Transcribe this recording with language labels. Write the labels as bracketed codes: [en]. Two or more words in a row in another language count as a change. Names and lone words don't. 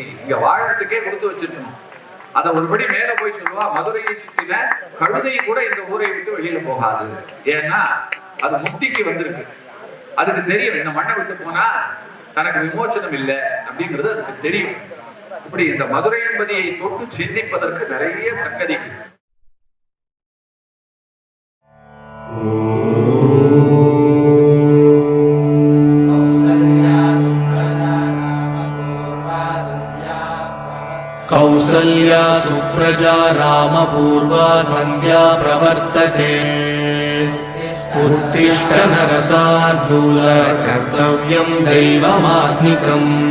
[ta] இங்க வாழறதுக்கே கொடுத்து வச்சிருக்கணும். அதை ஒருபடி மேல போய் சொல்லுவா, மதுரையை சுற்றின கழுதை கூட இந்த ஊரை விட்டு வெளியில போகாது. ஏன்னா அது முக்திக்கு வந்திருக்கு. அதுக்கு தெரியும் இந்த மண்ணை விட்டு போனா தனக்கு விமோச்சனம் இல்லை அப்படிங்கிறது அதுக்கு தெரியும். இப்படி இந்த மதுரை என்பதியை தொட்டு சிந்திப்பதற்கு நிறைய சங்கதிகள். [sa] कौसल्या सुप्रजा रामपूर्वा सन्ध्या प्रवर्तते उत्तिष्ठ नरसार्दूल कर्तव्यं दैवमात्मिकम्